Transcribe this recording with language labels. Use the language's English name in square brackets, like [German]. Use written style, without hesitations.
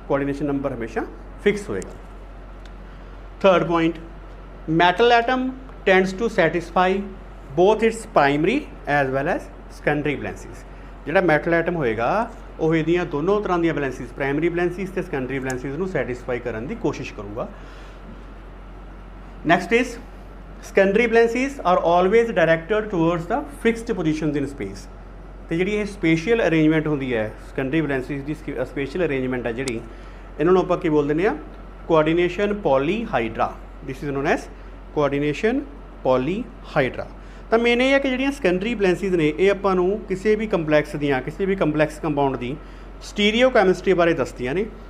[Punjabi] Coordination number ਹਮੇਸ਼ਾ fix ਹੋਏਗਾ। [English] Third point, metal atom tends to satisfy both its primary as well as secondary balances. [Punjabi] ਜਿਹੜਾ metal atom ਹੋਏਗਾ ਉਹ ਇਹਦੀਆਂ ਦੋਨੋਂ ਤਰ੍ਹਾਂ ਦੀਆਂ ਬੈਲੈਂਸਿਸ, ਪ੍ਰਾਇਮਰੀ ਬੈਲੈਂਸਿਸ ਅਤੇ ਸੈਕੰਡਰੀ ਬੈਲੈਂਸਿਸ ਨੂੰ ਸੈਟਿਸਫਾਈ ਕਰਨ ਦੀ ਕੋਸ਼ਿਸ਼ ਕਰੂਗਾ। [English] Next is secondary balances are always directed towards the fixed positions in space। [Punjabi] ਅਤੇ ਜਿਹੜੀ ਇਹ ਸਪੇਸ਼ੀਅਲ ਅਰੇਂਜਮੈਂਟ ਹੁੰਦੀ ਹੈ secondary balances ਦੀ ਸਪੇਸ਼ੀਅਲ ਅਰੇਂਜਮੈਂਟ ਹੈ ਜਿਹੜੀ, ਇਹਨਾਂ ਨੂੰ ਆਪਾਂ ਕੀ ਬੋਲ ਦਿੰਦੇ ਹਾਂ, coordination ਪੋਲੀਹਾਈਡਰਾ। [English] This is known as coordination polyhedra. [Punjabi] ਤਾਂ ਮੇਨ ਇਹ ਹੈ ਕਿ ਜਿਹੜੀਆਂ ਸੈਕੰਡਰੀ ਬੈਲੈਂਸਿਸ ਨੇ ਇਹ ਆਪਾਂ ਨੂੰ ਕਿਸੇ ਵੀ ਕੰਪਲੈਕਸ ਕੰਪਾਊਂਡ ਦੀ ਸਟੀਰੀਓ ਕੈਮਿਸਟਰੀ ਬਾਰੇ ਦੱਸਦੀਆਂ ਨੇ।